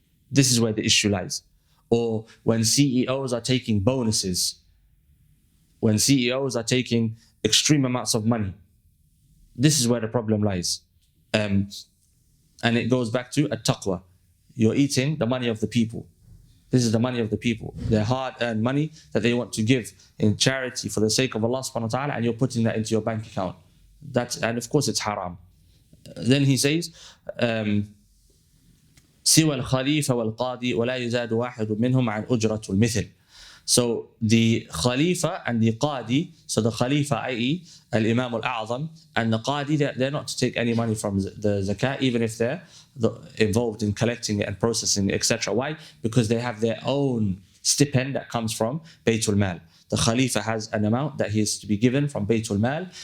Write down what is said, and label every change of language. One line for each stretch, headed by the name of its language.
English: This is where the issue lies. Or when CEOs are taking bonuses, when CEOs are taking extreme amounts of money, this is where the problem lies. And it goes back to at-taqwa. You're eating the money of the people. This is the money of the people. Their hard-earned money that they want to give in charity for the sake of Allah subhanahu wa ta'ala, and you're putting that into your bank account. And of course it's haram. Then he says,
Arabic: سوى الخليفة والقاضي ولا يزاد واحد منهم عن أجرة المثل.
English: So the Khalifa and the Qadi, so the Khalifa, i.e. Al-Imam Al-A'zam, and the Qadi, they're not to take any money from the Zakat, even if they're involved in collecting it and processing it, etc. Why? Because they have their own stipend that comes from Baytul Mal. The Khalifa has an amount that he is to be given from Baytul Mal.